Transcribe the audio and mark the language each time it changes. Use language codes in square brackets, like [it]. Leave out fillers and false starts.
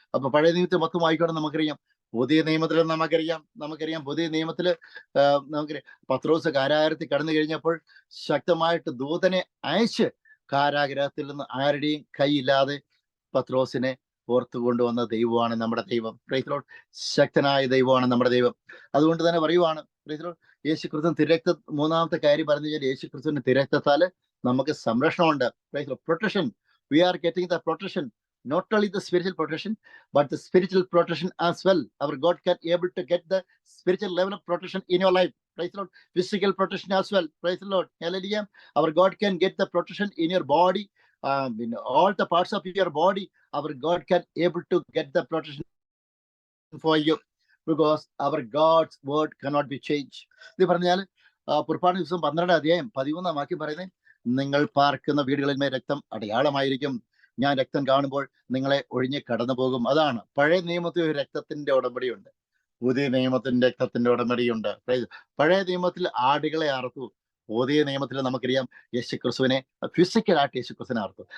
[ml] അപ്പൊ പഴയ നിയമത്തിൽ മൊത്തം വായിക്കണം. നമുക്കറിയാം, പുതിയ നിയമത്തിൽ നമുക്കറിയാം പുതിയ നിയമത്തിൽ നമുക്കറിയാം, പത്രോസ് കാരാഗ്രഹത്തിൽ കടന്നു കഴിഞ്ഞപ്പോൾ ശക്തമായിട്ട് ദൂതനെ അയച്ച് കാരാഗ്രഹത്തിൽ നിന്ന് ആരുടെയും കൈയില്ലാതെ പത്രോസിനെ ഓർത്തു കൊണ്ടുവന്ന ദൈവമാണ് നമ്മുടെ ദൈവം. [en] Praise the Lord. [ml] ശക്തനായ ദൈവമാണ് നമ്മുടെ ദൈവം. അതുകൊണ്ട് തന്നെ പറയുവാണ്, [en] praise the Lord, [ml] യേശുക്രിസ്തു മൂന്നാമത്തെ കാര്യം പറഞ്ഞു കഴിഞ്ഞാൽ, യേശുക്രിസ്തുവിന്റെ തിരക്തത്താൽ നമുക്ക് സംരക്ഷണമുണ്ട്. [en] Praise the Lord. Protection. We are getting the protection. Not only the spiritual protection, but the spiritual protection as well. Our God can able to get the spiritual level of protection in your life. Praise the Lord. Physical protection as well. Praise the Lord. Hallelujah. Our God can get the protection in your body, in all the parts of your body. Our God can able to get the protection for you, because our God's word cannot be changed. [ml] ഇത് പറഞ്ഞാൽ പുറപ്പാടിന്റെ പുസ്തകം 12-13 പറയുന്നത്, നിങ്ങൾ പാർക്കുന്ന വീടുകളിന്മേൽ രക്തം അടയാളമായിരിക്കും. ഞാൻ രക്തം കാണുമ്പോൾ നിങ്ങളെ ഒഴിഞ്ഞ് കടന്നു പോകും. അതാണ് പഴയ നിയമത്തിൽ ഒരു രക്തത്തിന്റെ ഉടമ്പടിയുണ്ട്, പുതിയ നിയമത്തിന്റെ രക്തത്തിന്റെ ഉടമ്പടിയുണ്ട്. പഴയ നിയമത്തിൽ ആടുകളെ അറുത്തു. പുതിയ നിയമത്തിൽ നമുക്കറിയാം, യേശുക്രിസ്തുവിനെ ഫിസിക്കലായിട്ട് യേശുക്രിസ്തുവിനെ അറുത്തു.